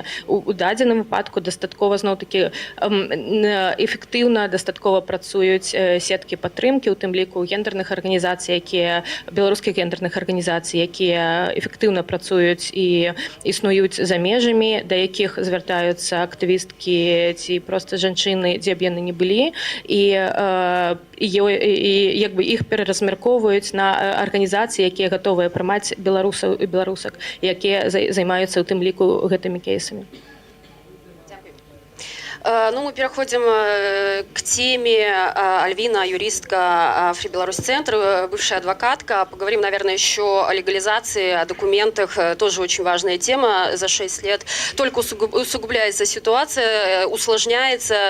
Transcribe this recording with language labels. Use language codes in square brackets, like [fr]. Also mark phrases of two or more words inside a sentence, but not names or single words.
[be] У дадзеным выпадку дастаткова зноў-такі эфектыўна, дастаткова працуюць сеткі падтрымкі, у тым ліку гендерных арганізацый, беларускіх гендерных арганізацый, якія эфектыўна працуюць і існуюць за межамі, да якіх звяртаюцца актывісткі ці проста жанчыны, дзе б яны не былі, і іх пераразмяркоўваюць на арганізацыі, якія гатовыя прымаць беларусаў і беларусак, якія займаюцца у тым ліку гэтымі кейсамі. [ru] Мы переходим к теме. Альвина, юристка Free Belarus Центр, бывшая адвокатка. Поговорим, наверное, еще о легализации, о документах. Тоже очень важная тема. За 6 лет только усугубляется ситуация, усложняется.